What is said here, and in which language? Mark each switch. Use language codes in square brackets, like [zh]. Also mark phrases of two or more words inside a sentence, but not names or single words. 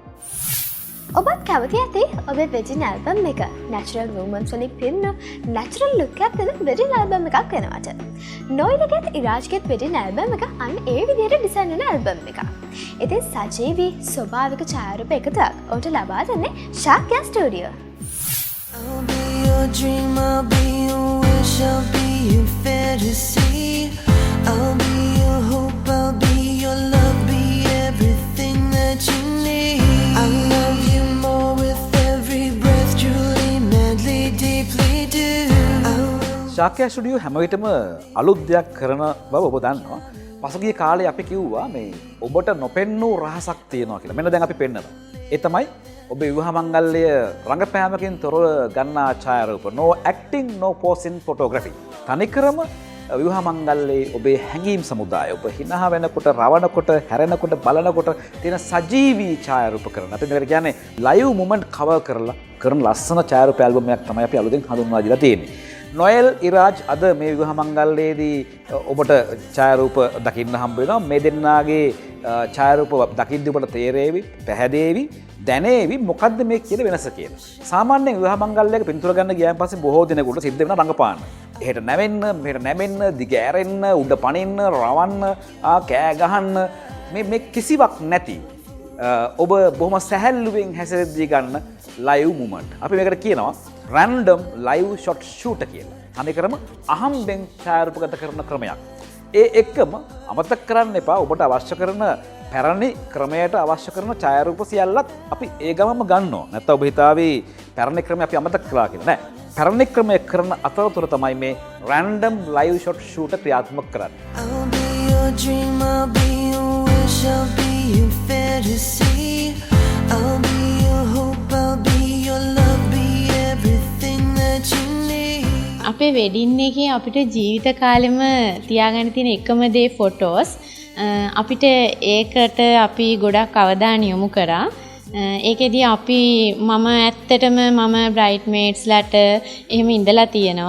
[si] ඔබත් කැමති ඇති ඔබේ [en] wedding album [si] එක [en] natural moments [si] වලින් පිරුණු [en] natural look [si] එකක් දෙන [en] wedding album [si] එකක් වෙනවට. නොයිලගෙත් ඉරාජ්ගෙත් [en] wedding album [si] එක අන්න ඒ විදිහට ඩිසයින් වෙන ඇල්බම් එකක්. ඉතින් සජීවී ස්වභාවික ඡායාරූප එකතුවක් ඔබට ලබා දෙන්නේ ශාක්‍යා ස්ටුඩියෝ. [en] I'll be your dream, I'll be your wish, I'll be your fantasy. I'll be your hope, I'll be your love, be everything that you need. I love you more with every breath, truly, madly, deeply do. [si] ශාක්‍යා ස්ටුඩියෝ හැම විටම අලුත් දෙයක් කරන බව ඔබ දන්නවා. පසුගිය කාලේ අපි කිව්වා මේ ඔබට නොපෙන්නූ රහසක් තියෙනවා කියලා. මෙන්න දැන් අපි පෙන්නනවා. ඒ තමයි ඔබේ විවාහ මංගල්‍ය රංගපෑමකින් තොරව ගන්නා ඡායාරූප. [en] No acting, no posing photography. [si] තනිකරම විවාහ මංගල්‍යයේ ඔබේ හැඟීම් සමුදාය ඔබ හිනහ වෙනකොට, රවණකොට, හැරෙනකොට, බලනකොට තියෙන සජීවී ඡායාරූප කරන. අපි මේකට කියන්නේ [en] live moment cover [si] කරලා කරන ලස්සන ඡායාරූප ඇල්බම් එකක් තමයි අපි අලුතෙන් හඳුන්වා දීලා තියෙන්නේ. නොයල් ඉරාජ් අද මේ විවාහ මංගල්‍යයේදී ඔබට ඡායාරූප දකින්න හම්බ වෙනවා. මේ දෙන්නාගේ ඡායාරූප දකිද්දී ඔබට තේරෙවි, පැහැදේවි, දැනේවි මොකද්ද මේ කියන වෙනස කියලා. සාමාන්‍යයෙන් විවාහ මංගල්‍යයක පින්තූර ගන්න ගියාන් පස්සේ බොහෝ දිනකට සිද්ධ වෙනවා රංගපාන. එහෙට නැවෙන්න, මෙහෙට නැමෙන්න, දිගෑරෙන්න, උඩ පනින්න, රවන්න, කෑ ගහන්න මේ කිසිවක් නැති ඔබ බොහොම සැහැල්ලුවෙන් හැසිරෙද්දී ගන්න [en] live moment. [si] අපි මේකට කියනවා [en] random live shot shoot [si] කියලා. අනිකරම අහම්බෙන් ඡායාරූපගත කරන ක්‍රමයක්. ඒ එක්කම අමතක කරන්න එපා ඔබට අවශ්‍ය කරන පැරණි ක්‍රමයට අවශ්‍ය කරන ඡායාරූප සියල්ලත් අපි ඒ ගමම ගන්නවා. නැත්නම් ඔබ හිතාවේ පැරණි ක්‍රමය අපි අමතක කළා කියලා නෑ. පැරණි ක්‍රමය කරන අතරතුර තමයි මේ [en] random live shot shoot [si] ක්‍රියාත්මක කරන්නේ. [en] I'll be your dream, I'll be your wish, I'll be your fantasy. I'll be your hope, I'll be your love, be everything that you need. [si] අපේ වෙඩින් එකේ අපිට ජීවිත කාලෙම තියාගන්න තියෙන එකම දේ ෆොටෝස්. අපිට ඒකට අපි ගොඩක් අවධානය යොමු කරා. ඒකෙදී අපි මම ඇත්තටම මම බ්‍රයිට්මේඩ්ස්ලට එහෙම ඉඳලා තියෙනවා.